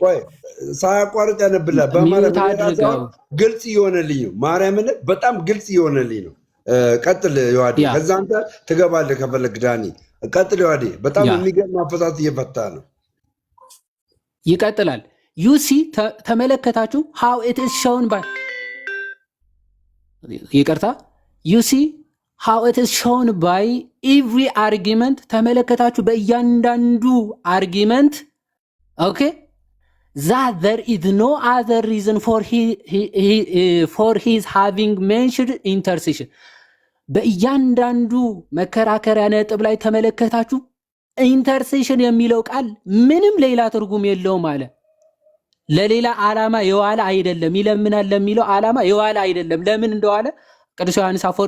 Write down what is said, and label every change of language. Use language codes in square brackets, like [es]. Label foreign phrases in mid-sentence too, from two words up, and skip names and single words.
[am] ሳያቋርጥ ያነብልሃል። በማርያም ግልጽ እየሆነልኝ ነው። ማርያምን በጣም ግልጽ እየሆነልኝ ነው። ቀጥል ዮሐዴ። ከዛ አንተ ትገባለህ ከፈለግ ዳኒ። ቀጥል ዮሐዴ። በጣም የሚገርም አፈታት እየፈታ ነው። ይቀጥላል። [en] you see [am] ተመለከታችሁ? [en] how it is shown by [am] ይቅርታ ዩሲ [en] how it is shown by every argument ተመለከታችሁ? [am] በእያንዳንዱ አርጊመንት [en] ኦኬ that there is no other reason for his having mentioned intercession [am] በእያንዳንዱ መከራከሪያ ነጥብ ላይ ተመለከታችሁ? ኢንተርሴሽን የሚለው ቃል ምንም ሌላ ትርጉም የለውም አለ። ለሌላ ዓላማ የዋለ አይደለም። ይለምናል ለሚለው ዓላማ የዋለ አይደለም። ለምን እንደዋለ ቅዱስ ዮሐንስ አፈወርቅ